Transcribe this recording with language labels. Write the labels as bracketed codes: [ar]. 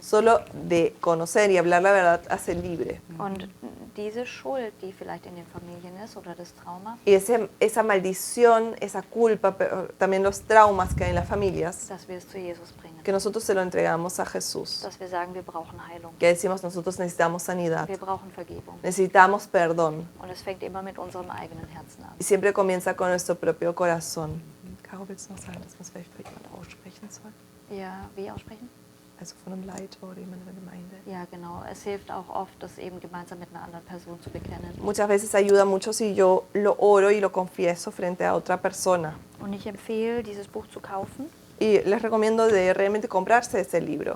[es] solo de conocer y hablar la verdad hace libre. [de] Und diese Schuld, die vielleicht in den Familien ist oder das Trauma, [es] Y esa maldición, esa culpa, pero también los traumas que hay en las familias, [de] dass wir es zu Jesus bringen. [es] que nosotros se lo entregamos a Jesús. [de] Dass wir sagen, wir brauchen Heilung. [es] Que decimos nosotros necesitamos sanidad, [de] Wir brauchen Vergebung. [es] necesitamos perdón. [de] Und es fängt immer mit unserem eigenen Herzen an. [es] Y siempre comienza con nuestro propio corazón. [de] Caro, willst du noch sagen, dass man es vielleicht für jemand aussprechen soll? Ja, wie aussprechen? Also von einem Leiter oder jemand in der Gemeinde. Ja, genau. Es hilft auch oft, das eben gemeinsam mit einer anderen Person zu bekennen. [es] Muchas veces ayuda mucho si yo lo oro y lo confieso frente a otra persona. [de] Und ich empfehle, dieses Buch zu kaufen, [es] Y les recomiendo de realmente comprarse ese libro,